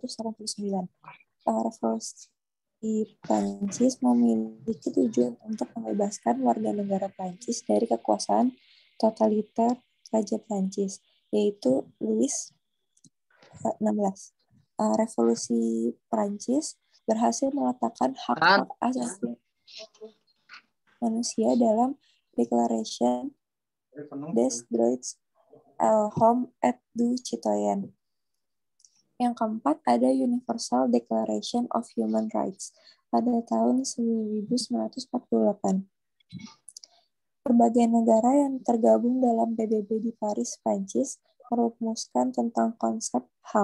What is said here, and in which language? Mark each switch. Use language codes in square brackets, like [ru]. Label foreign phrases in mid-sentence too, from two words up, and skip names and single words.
[id] Revolusi Prancis memiliki tujuan untuk membebaskan warga negara Prancis dari kekuasaan totaliter Raja Prancis, yaitu Louis XVI. Revolusi Prancis berhasil meletakkan hak-hak asasi manusia dalam Declaration des Droits de l'Homme et du Citoyen. Yang keempat ada Universal Declaration of Human Rights pada tahun 1948. Berbagai negara yang tergabung dalam PBB di Paris, Prancis, merumuskan tentang konsep HAM.